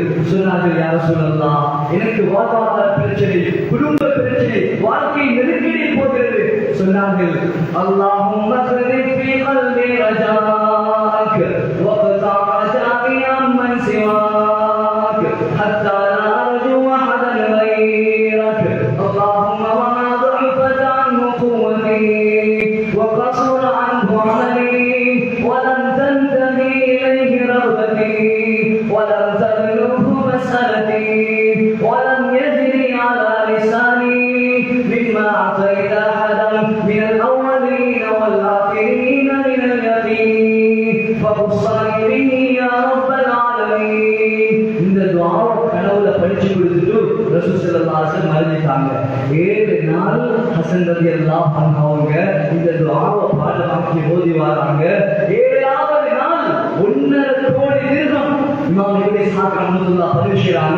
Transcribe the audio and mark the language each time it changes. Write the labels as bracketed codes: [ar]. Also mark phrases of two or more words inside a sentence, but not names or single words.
[ta] சொன்னார்கள், [ar] يا رسول الله, [ta] எனக்கு வாழ்வாதார பிரச்சனை, குடும்ப பிரச்சனை, வாழ்க்கை நெருக்கடியில் போகிறது. [ar] சொன்னார்கள், اللهم صرف في قلبي رجاءك وقطع رجائي عمن سواك حتى لا أرجو أحدا غيرك اللهم وما ضعفت عنه قوتي وقصر عنه عملي ولم تنتهي إليه رغبتي ولم تبلغه مسألتي ولم يجري على لساني مما أعطيت أحدا من الأولين والآخرين من اليقين فأوصني به يا رب العالمين. [ta] இந்த துஆவை கனவுல படிச்சு கொடுத்துட்டு ரசூல் [ar] صلى الله عليه وسلم [ta] மரணிட்டாங்க. 7 நாள் ஹசன் [ar] رضي الله عنه [ta] அவங்க இந்த துஆவை பாடமாக்கி ஓதி வராங்க. 7வது நாள் 1.5 கோடி திர்ஹம் இமாம் இப்னு இஸ்ஹாக் ரஹ்மத்துல்லாஹி பதிவு செய்றாங்க.